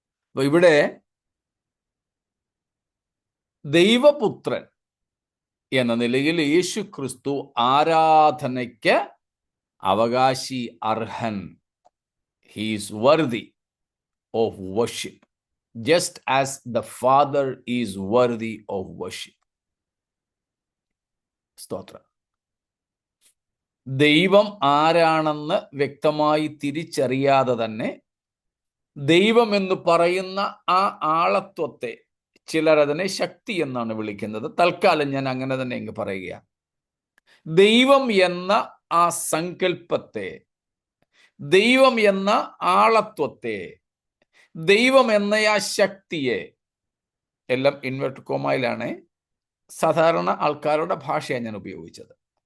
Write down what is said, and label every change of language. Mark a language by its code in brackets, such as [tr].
[ml] അപ്പൊ ഇവിടെ ദൈവപുത്രൻ എന്ന നിലയിൽ യേശു ക്രിസ്തു ആരാധനയ്ക്ക് അവകാശി, അർഹൻ. [en] He is worthy of worship. just as the Father is worthy of worship. [ml] സ്തോത്രം. ദൈവം ആരാണെന്ന് വ്യക്തമായി തിരിച്ചറിയാതെ തന്നെ ദൈവം എന്ന് പറയുന്ന ആ ആളത്വത്തെ ചിലർ അതിനെ ശക്തി എന്നാണ് വിളിക്കുന്നത്. തൽക്കാലം ഞാൻ അങ്ങനെ തന്നെ അങ്ങ് പറയുക. ദൈവം എന്ന ആ സങ്കല്പത്തെ, ദൈവം എന്ന ആളത്വത്തെ, ദൈവം എന്ന ആ ശക്തിയെ, എല്ലാം ഇൻവെർട്ടഡ് കോമയിലാണ് സാധാരണ ആൾക്കാരുടെ ഭാഷയാണ് ഞാൻ ഉപയോഗിച്ചത്.